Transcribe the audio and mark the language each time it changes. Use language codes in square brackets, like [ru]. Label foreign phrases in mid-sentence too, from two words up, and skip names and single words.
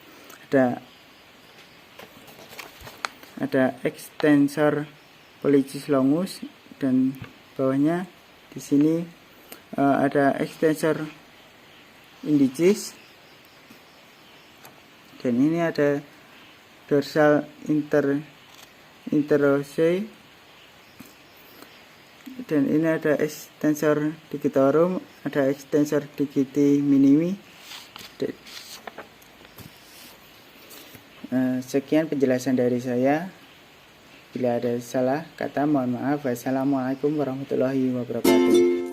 [id] ada [la] extensor pollicis longus, [id] dan bawahnya di sini ada [la] extensor indicis, [id] dan ini ada [la] dorsal interossei, [id] dan ini ada [la] extensor digitorum, [id] ada [la] extensor digiti minimi. [id] Sekian penjelasan dari saya. Bila ada salah kata mohon maaf. [ar] والسلام عليكم ورحمة الله وبركاته.